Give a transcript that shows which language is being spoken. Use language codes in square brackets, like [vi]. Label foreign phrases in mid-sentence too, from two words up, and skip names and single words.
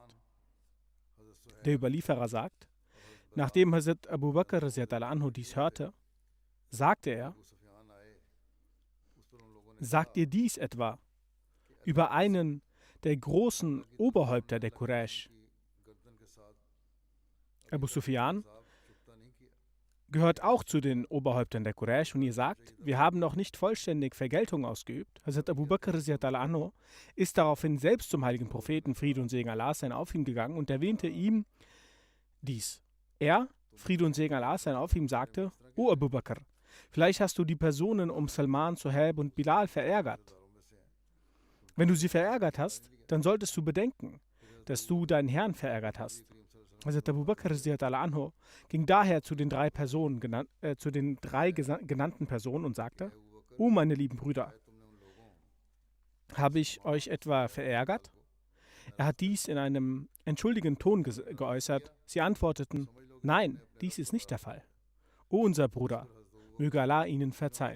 [de] Der Überlieferer sagt, nachdem Hazrat Abu Bakr [ar] رضي الله عنه [de] dies hörte, sagte er: Sagt ihr dies etwa über einen der großen Oberhäupter der Quraysh? Abu Sufyan gehört auch zu den Oberhäuptern der Quraysh und ihr sagt, wir haben noch nicht vollständig Vergeltung ausgeübt. Hazrat Abu Bakr [ar] رضي الله عنه [de] ist daraufhin selbst zum heiligen Propheten, Friede und Segen Allah sein auf ihm gegangen und erwähnte ihm dies. Er, Friede und Segen Allah sein auf ihm, sagte, O Abu Bakr, vielleicht hast du die Personen um Salman, Suhaib und Bilal verärgert. Wenn du sie verärgert hast, dann solltest du bedenken, dass du deinen Herrn verärgert hast. Hazrat Abu Bakr [ar] رضي الله عنه [de] ging daher zu den drei genannten Personen und sagte, O meine lieben Brüder, habe ich euch etwa verärgert? Er hat dies in einem entschuldigenden Ton geäußert. Sie antworteten, nein, dies ist nicht der Fall. O unser Bruder, möge Allah ihnen verzeihen.